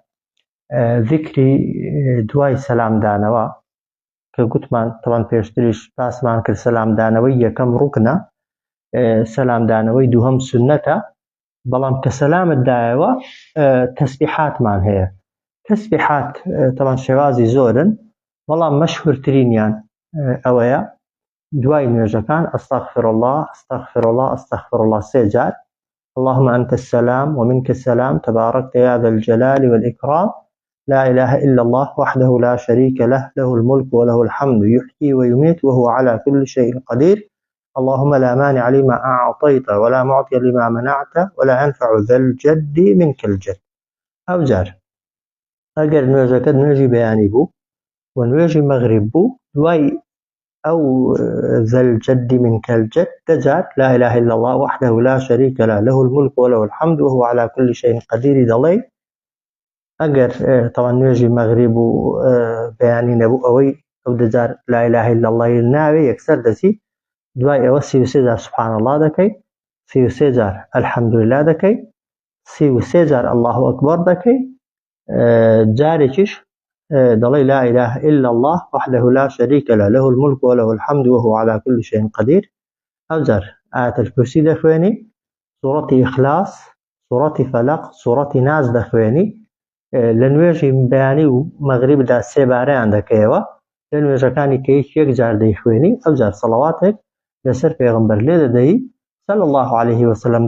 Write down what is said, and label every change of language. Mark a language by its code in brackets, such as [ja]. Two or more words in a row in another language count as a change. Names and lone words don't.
[ckb] ذیکری دوای سەلامدانەوە کە گوتمان طبعاً پێشتریش باسمان کرد سەلامدانەوەی یەکەم ڕوکنە، سەلامدانەوەی دووهەم سوننەتە، بەڵام کە سەلامت دایەوە تەسبیحاتمان هەیە. تەسبیحات طبعاً شێوازی زۆرن، بەڵام مەشهوورترینیان ئەوەیە دوای نوێژەکان [ar] ئەستەغفر الله ئەستەغفر الله ئەستەغفر الله [ckb] 3 جار، [ar] اللهم أنت السلام ومنك السلام تباركت يا ذا الجلال والإكرام لا إله إلا الله وحده لا شريك له له الملك وله الحمد يحيي ويميت وهو على كل شيء قدير اللهم لا مانع لما أعطيت ولا معطي لما منعت ولا ينفع ذا الجد منك الجد. [ckb] ئەو جار ئەگەر نوێژەکەت نوێژی بەیانی بوو و نوێژی مەغریب بوو، دوای [ar] أو ذا الجد منك الجد [ckb] 10 جار [ar] لا إله إلا الله وحده لا شريك له له الملك وله الحمد وهو على كل شيء قدير [ckb] دەڵێ. ئەگەر طبعا نوێژی مەغریب و بەیانی نەبوو ئەوەی ئەو 10 جار [ar] لا إله إلا الله [ckb] ناوێ یەکسەر دەچی، دوای ئەوە 33 جار [ar] سبحان الله [ckb] دەکەی، 33 جار [ar] الحمد لله [ckb] دەکەی، 33 جار [ar] الله أكبر [ckb] دەکەی، جارێکیش دەڵێ [ar] لا إله إلا الله وحده لا شريك له له الملك وله الحمد وهو على كل شيء قدير. [ckb] ئەو جار [ar] ئاية الكرسي [ckb] دەخوێنی، سوورەتی ئیخلاس، سوورەتی فەلەق، سوورەتی ناس دەخوێنی. لە نوێژی بەیانی و مەغریبدا 3 بارەیان دەکەیەوە، لە نوێژەکانی کە یەک جار دەیخوێنی ئەو جار سەڵەواتێک لەسەر پێغەمبەر لێ دەدەی [ar] صلی الله عليه وسلم.